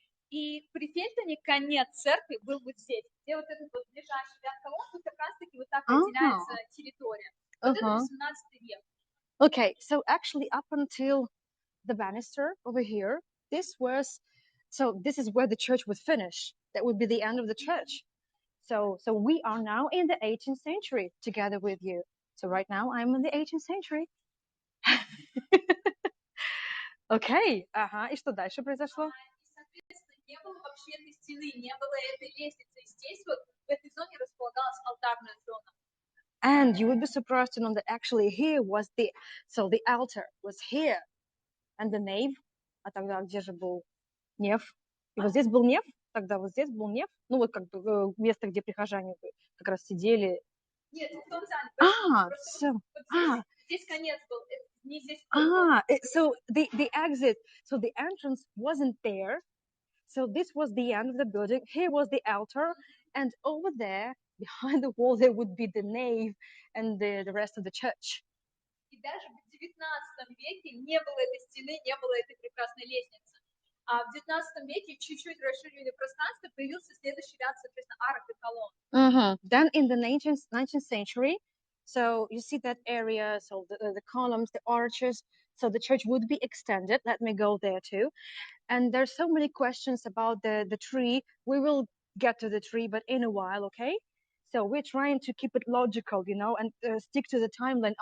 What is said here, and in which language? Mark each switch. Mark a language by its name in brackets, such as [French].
[Russian] И при Фельтоне конец церкви был вот здесь, где вот этот вот ближайший ряд колонн, тут как раз-таки вот так разделяется территория. Вот это 18 век. [English] Okay, so actually up until the banister over here, this is where the church would finish. That would be the end of the church. So we are now in the 18th century together with you. So right now I'm in the 18th century. [Russian] Okay. И что дальше произошло? Не было вообще этой стены, не было этой лестницы. И здесь вот в этой зоне располагалась алтарная зона. [English] And you would be surprised to know that actually here was the altar was here, and the nave. [Russian] А тогда где же был неф? И вот здесь был неф, тогда вот здесь был неф. Ну вот как бы место, где прихожане как раз сидели. Нет, в том зале. Здесь конец был, не здесь. [English] So the exit, so the entrance wasn't there. So this was the end of the building. Here was the altar, and over there, behind the wall, there would be the nave and the rest of the church. [Russian] И даже в 19 веке не было этой стены, не было этой прекрасной лестницы. А в 19 веке чуть-чуть расширили пространство, появился следующий ряд, соответственно, арок и колонн. [English] Then in the 19th century, so you see that area, so the columns, the arches, so the church would be extended. Let me go there too. And there's so many questions about the tree. We will get to the tree, but in a while, okay? So we're trying to keep it logical, you know, and stick to the timeline.